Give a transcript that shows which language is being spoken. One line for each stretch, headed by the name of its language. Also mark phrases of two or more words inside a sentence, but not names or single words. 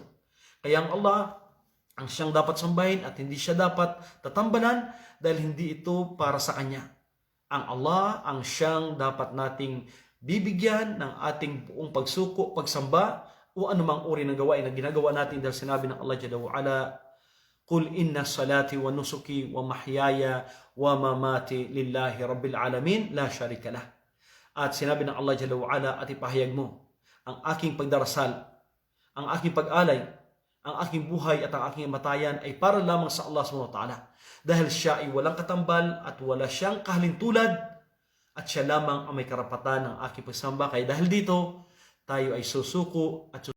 Filipino: Kaya ang Allah ang siyang dapat sambahin at hindi siya dapat tatambalan dahil hindi ito para sa kanya. Ang Allah ang siyang dapat nating bibigyan ng ating buong pagsuko, pagsamba o anumang uri ng gawain na ginagawa natin dahil sinabi ng Allah
Arabic: جل وعلا, قل إن صلاتي ونسكي ومحياي ومماتي لله رب العالمين لا شريك له.
Filipino: At sinabi ng Allah
Arabic: جل وعلا,
Filipino: at ipahayag mo, ang aking pagdarasal, ang aking pag-alay, ang aking buhay at ang aking matayan ay para lamang sa Allah
Arabic: سبحانه وتعالى.
Filipino: Dahil siya ay walang katambal at wala siyang kahalintulad at siya lamang ang may karapatan ng aking pagsamba. Kaya dahil dito, tayo ay susuko at